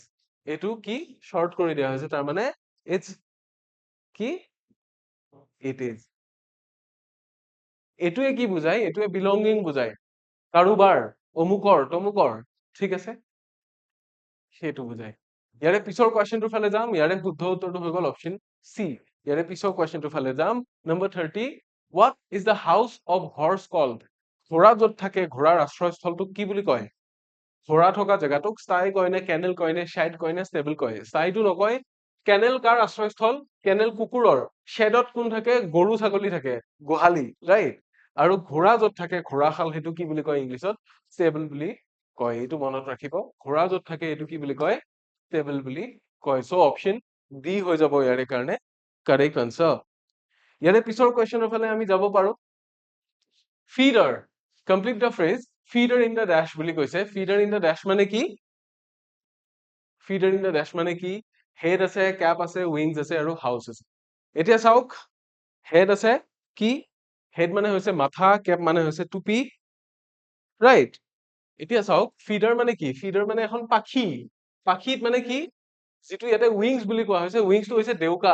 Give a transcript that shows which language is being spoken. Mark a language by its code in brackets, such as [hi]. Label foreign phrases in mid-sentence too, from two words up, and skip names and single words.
[as] এইটো কি শৰ্ট কৰি দিয়া হৈছে, তাৰ মানে ইটছ কি, [en] it is. [as] এইটোৱে কি বুজায়, এইটোৱে বিলংগিং বুজায়, কাৰোবাৰ, অমুকৰ, তমুকৰ, ঠিক আছে, সেইটো বুজায়। ইয়াৰে পিছৰ কুৱেশ্যনটোৰ ফালে যাম, ইয়াৰে শুদ্ধ উত্তৰটো হৈ গ'ল [en] option C. [as] ইয়াৰে পিছৰ কুৱেশ্যনটোৰ ফালে যাম, নম্বৰ 30, [en] what is the house of horse called? [as] ঘোঁৰা য'ত থাকে, ঘোঁৰাৰ আশ্ৰয়স্থলটোক কি বুলি কয়? ঘোঁৰা থকা জেগাটোক ষ্টাই কয় নে, কেনেল কয় নে, শ্বেড কয় নে, ষ্টেবল কয়? ষ্টাইটো নকয়। কেনেল কাৰ আশ্ৰয়স্থল, কেনেল কুকুৰৰ। শ্বেডত কোন থাকে, গৰু ছাগলী থাকে, গোহালি, ৰাইট? আৰু ঘোঁৰা য'ত থাকে, ঘোঁৰাশাল, সেইটো কি বুলি কয় ইংলিছত, ষ্টেবল বুলি কয়। এইটো মনত ৰাখিব, ঘোঁৰা য'ত থাকে এইটো কি বুলি কয়, ষ্টেবল বুলি কয়। সো [en] option D [as] হৈ যাব ইয়াৰে কাৰণে [en] correct answer. [as] ইয়াৰে পিছৰ কুৱেশ্যনৰ ফালে আমি যাব পাৰো। [en] Feather, complete the phrase feather in the dash [as] বুলি কৈছে। [en] feather in the dash [as] মানে কি, [en] feather in the dash [as] মানে কি, হেড আছে, কেপ আছে, উইংছ আছে আৰু হাউচ আছে। এতিয়া চাওক, হেড আছে কি, হেড মানে হৈছে মাথা, কেপ মানে হৈছে টুপি, ৰাইট? এতিয়া চাওক, ফিডাৰ মানে কি, ফিডাৰ মানে এখন পাখি। পাখিত মানে কি, যিটো ইয়াতে উইংছ বুলি কোৱা হৈছে, উইংছটো হৈছে ডেউকা।